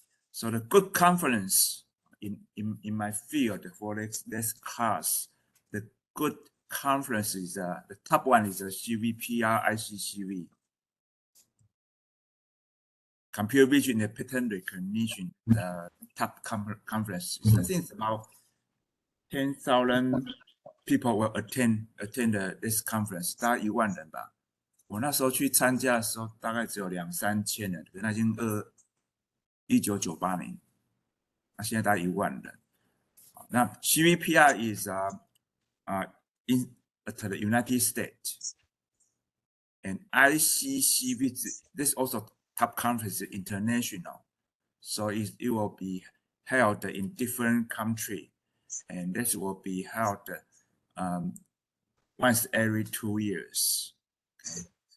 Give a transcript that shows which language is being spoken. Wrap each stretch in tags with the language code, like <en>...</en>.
<en>So the good conference in my field for this class, the good conference is the top one is the CVPR ICCV. Computer vision and pattern recognition, the top conference. I think it's about 10,000 people will attend this conference，</en> <zh>大概1万人吧。我那时候去参加的时候，大概只有2、3千人，那已经1998年，那现在大概1万人。</zh> <en>那 CVPR is in the United States, and ICCV this also top conference international, so it will be held in different country, and this will be held once every 2 years. Okay.</en>